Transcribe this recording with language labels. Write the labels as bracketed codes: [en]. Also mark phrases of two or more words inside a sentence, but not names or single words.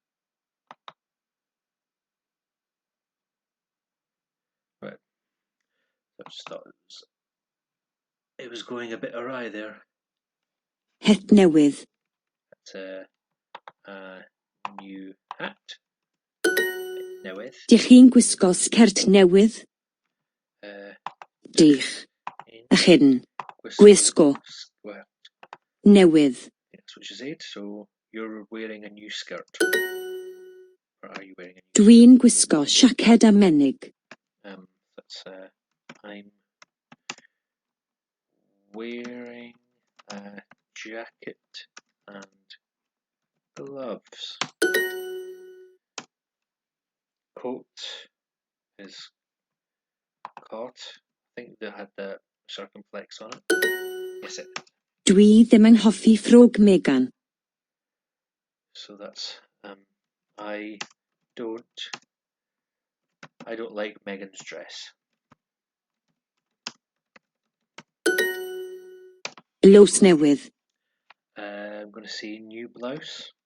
[en] Right. So I just thought it was going a bit awry there. [cy] Het newydd. [en] That's a new hat. [cy] Newydd. Dych chi'n gwisgo sgert newydd? Dych. Ych hyn. Gwisgo. Newydd. [en] That's what she said. So you're wearing a new skirt. Or are you wearing a new [cy] Dwi'n gwisgo siaced a menig. [en] That's I'm wearing a jacket and gloves. Coat is caught. I think they had the circumflex on it. Yes, it. [cy] Dwi ddim yn hoffi ffrog Megan. [en] So that's I don't like Megan's dress. [cy] Blows newydd. [en] I'm going to say new blouse.